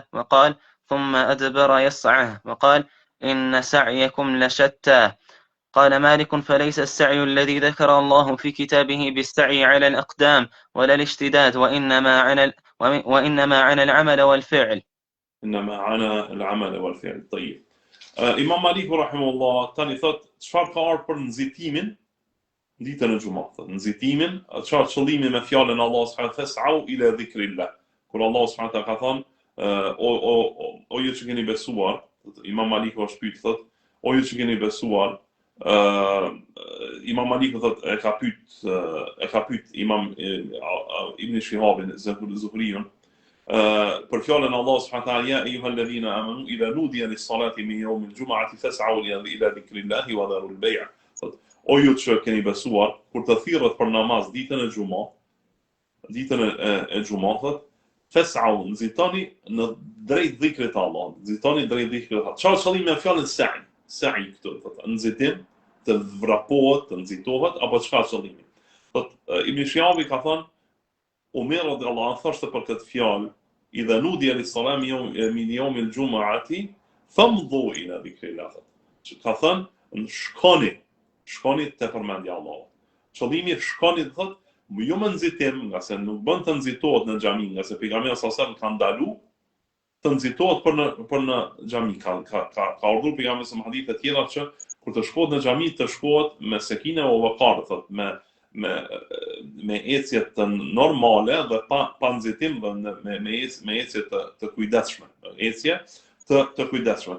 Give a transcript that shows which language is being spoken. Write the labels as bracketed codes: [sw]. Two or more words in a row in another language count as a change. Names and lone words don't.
[ar] وقال: ثم أدبر يسعى. وقال: إن سعيكم لشتى. قال مالك: فليس السعي الذي ذكر الله في كتابه بالسعي على الأقدام ولا الاشتداد، وإنما عن العمل والفعل. إنما عنا العمل والفعل. طيب. [sq] Imam Maliku rahimahullah tani thot çfarë ka ardhur për nxitimin ditën e xumahit. Nxitimin, çfarë qëllimi me fjalën Allah [ar] سبحانه وتعالى "فاسعوا إلى ذكر الله". [sq] Kur Allah [ar] سبحانه وتعالى [sq] ka thënë o ju që keni besuar, Imam Maliku është pyet thot, o ju që keni besuar, Imam Maliku thot e ka pyet Imam Ibn Shihabin Zuhriun për fjalën Allah [ar] سبحانه وتعالى "يا أيها الذين آمنوا إذا نودي للصلاة من يوم الجمعة فاسعوا إلى ذكر الله وذروا البيع'". [sq] O ju që keni besuar, kur të thirrët për namaz ditën e xumahit, fas'au, nxitoni në drejt dhikrit të Allahut, nxitoni drejt dhikrit të Allahut. Çfarë qëllimi me fjalën sa'i? Sa'i këtu thotë nxitim, të vrapohet, të nxitohet apo çka qëllimi? Thotë Ibn Shihabi ka thënë Umar [ar] رضي الله عنه [sq] thoshte për këtë fjalë [ar] إذا نودي للصلاة من يوم الجمعة فامضوا إلى ذكر الله. [sq] Ka thënë shkoni te përmendja e Allahut. Qëllimi shkoni thotë jo më nxitim, nga se nuk bën të nxitohet në xhami, nga se pejgamberi [ar] صلى الله عليه وسلم [sq] ka ndalu të nxitohet për në xhami. Ka urdhëruar pejgamberi në hadithe të tjera që kur të shkohet në xhami të shkohet me sekine o vaqar, thotë me ecje të normale dhe pa nxitim dhe me ecje të kujdesshme, ecje të kujdesshme.